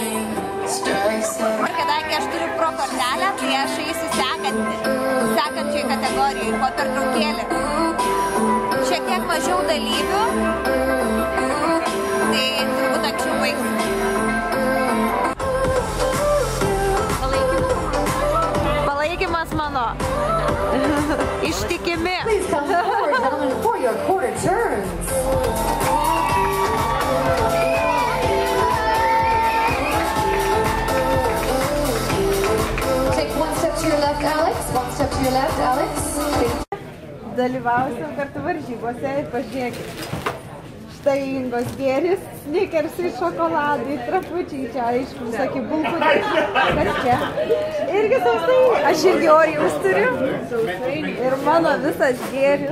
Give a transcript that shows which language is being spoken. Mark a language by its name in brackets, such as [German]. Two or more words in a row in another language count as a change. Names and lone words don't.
[Lithuanian] Ir kadangi aš turiu pro kortelę, tai aš eisiu sekančiai kategorijai po pertraukėlį. Šiek tiek mažiau dalyvių, tai turbūt anksčiau baigsiu. Palaikymas mano. Ištikimi. [English] Please come forward, gentlemen, for your quarter turns. Take one step to your left, Alex. One step to your left, Alex. [Lithuanian] Dalyvausim kartu varžybose ir pažiūrėkit. Štai Ingos gėris, Snickersai, šokoladai, trapučiai čia, aišku, visokie bulkutė. Kas čia? Irgi sausainiai. Aš irgi Oreos turiu. Ir mano visas gėris.